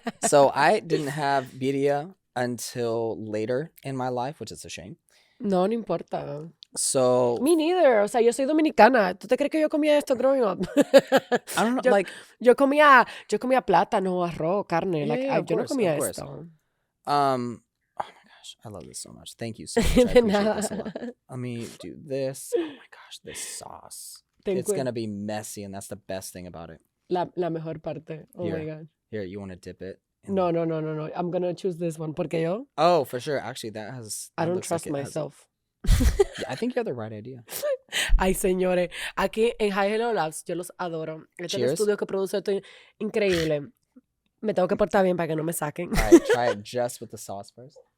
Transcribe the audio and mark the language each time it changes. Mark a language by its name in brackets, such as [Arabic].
[English] So I didn't have birria until later in my life, which is a shame. [Spanish] No importa. [English] So... Me neither. [Spanish] O sea, yo soy dominicana. ¿Tú te crees que yo comía esto [English] growing up? I don't know, [Spanish] yo comía plátano, arroz, carne. Yo no comía [English] course. [Spanish] esto. [English] Oh my gosh, I love this so much. Thank you so much. I appreciate this a lot. Let me do this. Oh my gosh, this sauce. It's gonna be messy, and that's the best thing about it. [Spanish] La mejor parte. [English] Oh my God. Here, you want to dip it? No. I'm gonna choose this one. [Spanish] Porque yo... [English] Oh, for sure. Actually, I don't trust myself. Yeah, I think you have the right idea. [Spanish] Ay, señores. Aquí en Hi Hello Labs, yo los adoro. Este es el estudio que produce esto increíble. Me tengo que portar bien para que no me saquen. [English] All right, try it just with the sauce first.